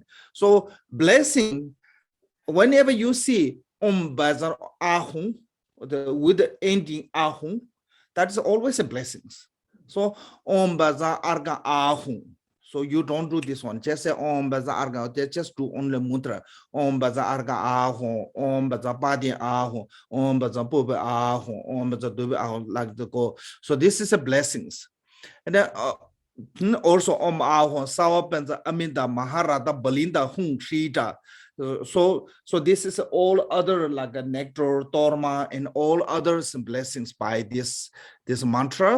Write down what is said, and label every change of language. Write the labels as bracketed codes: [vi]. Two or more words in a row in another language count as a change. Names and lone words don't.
[en] So blessing, whenever you see [sa] Om Baza Ahu, [en] with the ending Ahu, that's always a blessings. So [sa] Om Baza Arga Ahu. [en] So you don't do this one. Just say [sa] Om Baza Arga. [en] Just do only mantra. [sa] Om Baza Arga Aho. Om Baza Badi Aho. Om Baza Bube Aho. Om Baza Dube Aho. [en] Like the go. So this is a blessings. And then also [sa] Om Aho. Sawa Benza Aminda Maharada Balinda Hung Shita. [en] So this is all other like a nectar, torma, and all others blessings by this mantra.